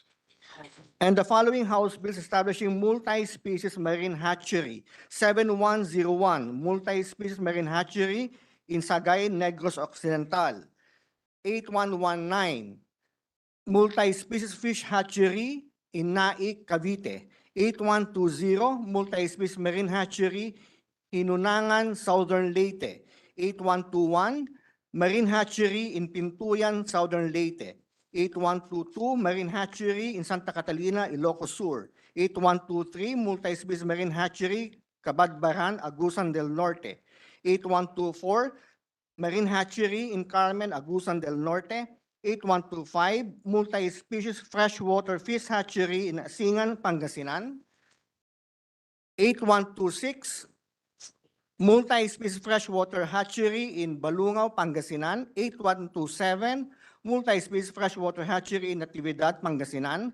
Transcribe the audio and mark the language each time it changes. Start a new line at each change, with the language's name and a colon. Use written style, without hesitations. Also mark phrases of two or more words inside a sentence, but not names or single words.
English: And the following House bills establishing multi-species marine hatchery, 7101, multi-species marine hatchery in Sagay, Negros Occidental. 8119, multi-species fish hatchery in Naik, Cavite. 8120, multi-species marine hatchery in Unangan, Southern Leyte. 8121, marine hatchery in Pintuyan, Southern Leyte. 8122, marine hatchery in Santa Catalina, Ilocos Sur. 8123, multi-species marine hatchery, Cabadbaran, Agusan del Norte. 8124, marine hatchery in Carmen, Agusan del Norte. 8125, multi-species freshwater fish hatchery in Asingan, Pangasinan. 8126, multi-species freshwater hatchery in Balungaw, Pangasinan. 8127, multi-species freshwater hatchery in Natividad, Pangasinan.